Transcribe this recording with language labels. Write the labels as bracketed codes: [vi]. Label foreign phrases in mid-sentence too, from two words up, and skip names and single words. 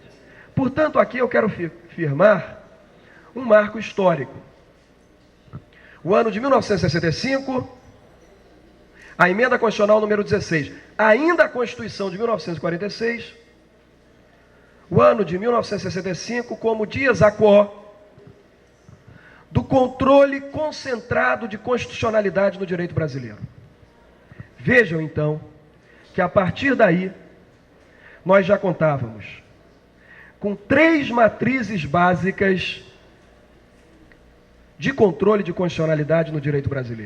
[pt] Portanto, aqui eu quero firmar um marco histórico. O ano de 1965, a emenda constitucional número 16, ainda a Constituição de 1946, o ano de 1965 como [la] dies a quo [pt] do controle concentrado de constitucionalidade no direito brasileiro. Vejam então que a partir daí nós já contávamos com 3 matrizes básicas de controle de constitucionalidade no direito brasileiro.